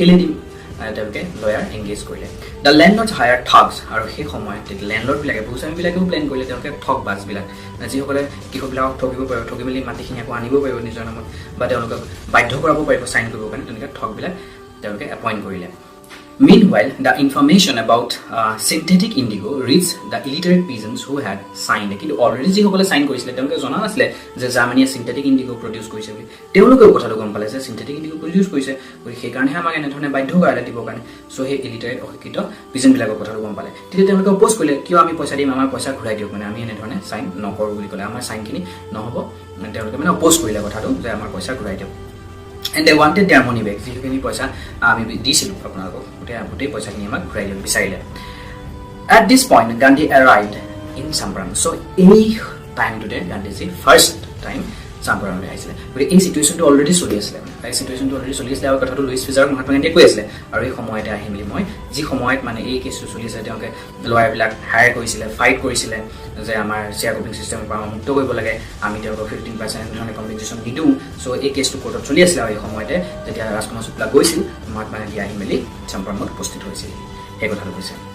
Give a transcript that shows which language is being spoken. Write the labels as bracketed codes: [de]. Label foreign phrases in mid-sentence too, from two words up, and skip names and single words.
[as] কেলে দিম তেওঁলোকে লয়াৰ এংগেজ কৰিলে [en] the landlords hire thugs [as] আৰু সেই সময়ত লেণ্ডলৰ্ডবিলাকে ভূস্বামীবিলাকেও প্লেন কৰিলে তেওঁলোকে ঠগ বাছবিলাক যিসকলে কৃষকবিলাকক ঠগিব পাৰিব ঠগি মেলি মাটিখিনি আকৌ আনিব পাৰিব নিজৰ নামত বা তেওঁলোকক বাধ্য কৰাব পাৰিব চাইন কৰিবৰ কাৰণে তেনেকৈ ঠগবিলাক তেওঁলোকে এপইণ্ট কৰিলে [en] Meanwhile, the information about synthetic indigo reached the illiterate peasants who had signed. [as] কিন্তু already যিসকলে সাইন কৰিছিলে তেওঁলোকে জনা নাছিলে যে জাৰ্মানীয়ে [en] synthetic indigo [as] প্ৰডিউচ কৰিছে বুলি তেওঁলোকেও কথাটো গম পালে যে [en] synthetic indigo [as] প্ৰডিউচ কৰিছে সেইকাৰণে আমাক এনেধৰণে বাধ্য কৰালে দিবৰ কাৰণে চ' সেই illiterate অশিক্ষিত পেজেণ্টবিলাকৰ কথাটো গম পালে তেতিয়া তেওঁলোকে অপ'জ কৰিলে কিয় আমি পইচা দিম আমাৰ পইচা ঘূৰাই দিয়ক মানে আমি এনেধৰণে চাইন নকৰোঁ বুলি ক'লে আমাৰ চাইনখিনি নহ'ব তেওঁলোকে মানে অপ'জ কৰিলে কথাটো যে আমাৰ পইচা ঘূৰাই দিয়ক [en] and they wanted their money back [as] যিখিনি পইচা আমি দিছিলোঁ আপোনালোকক গোটেই পইচাখিনি আমাক ঘূৰাই দিব বিচাৰিলে [en] at this point Gandhi arrived in Champaran so [as] এই টাইমটোতে গান্ধীজী [en] first time [as] চাম্পাৰণলৈ আহিছিলে গতিকে এই চিটুৱেশ্যনটো অলৰেডি চলি আছিলে এই চিটুৱেশ্যনটো অলৰেডি চলি আছিলে আৰু কথাটো লুইছ ফিজাৰক মহাত্মা গান্ধীয়ে কৈ আছিলে আৰু এই সময়তে আহি মেলি মই যি সময়ত মানে এই কেছটো চলি আছে তেওঁলোকে লয়াৰবিলাক হায়াৰ কৰিছিলে ফাইট কৰিছিলে যে আমাৰ [en] share cropping [as] চিষ্টেমৰ পৰা মুক্ত কৰিব লাগে আমি তেওঁলোকক 15% এনেধৰণে কম্পেনচেশ্যন নিদিওঁ চ' এই কেছটো কোৰ্টত চলি আছিলে আৰু এই সময়তে যেতিয়া ৰাজকুমাৰ শুক্লা গৈছিল মহাত্মা গান্ধী আহি মেলি চাম্পাৰণত উপস্থিত হৈছিল সেই কথাটো কৈছে